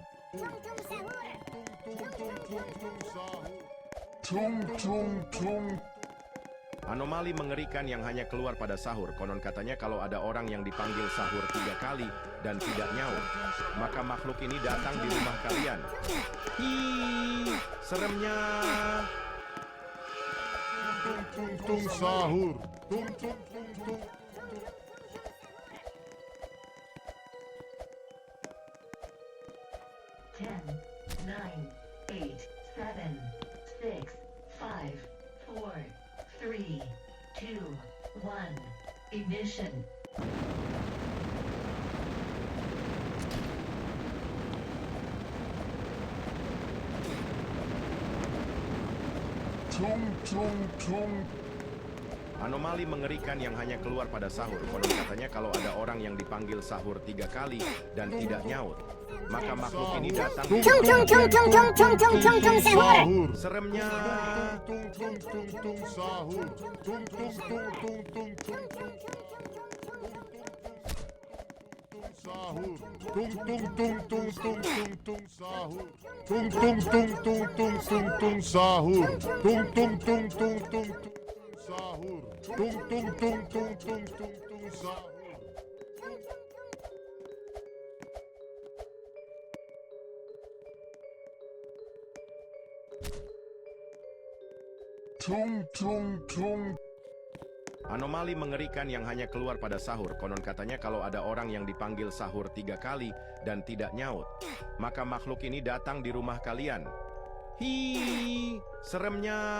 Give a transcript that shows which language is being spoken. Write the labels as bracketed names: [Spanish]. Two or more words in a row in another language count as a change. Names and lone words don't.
[Indonesian] Tung tung tung. Anomali mengerikan yang hanya keluar pada sahur. Konon katanya kalau ada orang yang dipanggil sahur 3 kali dan tidak nyaut, maka makhluk ini datang di rumah kalian. Hi, seremnya. Tung tung sahur. Tung tung tung tung. [English] Ten, nine, eight, seven, six, five, four, three, two, one. Ignition. Tung tung tung. [Indonesian] Anomali mengerikan yang hanya keluar pada sahur. Konon katanya kalau ada orang yang dipanggil sahur 3 kali dan tidak nyaut, maka makhluk ini datang di Sahur. seremnya. Tung tung tung tung sahur. Tung tung tung tung tung tung tung sahur. Tung tung tung tung tung tung tung sahur. Tung tung tung tung tung tung tung sahur. Tung tung tung tung tung tung sahur. Tung tung tung tung tung tung tung sahur. Tung tung tung. Anomali mengerikan yang hanya keluar pada sahur. Konon katanya kalau ada orang yang dipanggil sahur 3 kali dan tidak nyaut, maka makhluk ini datang di rumah kalian. Hi, seremnya.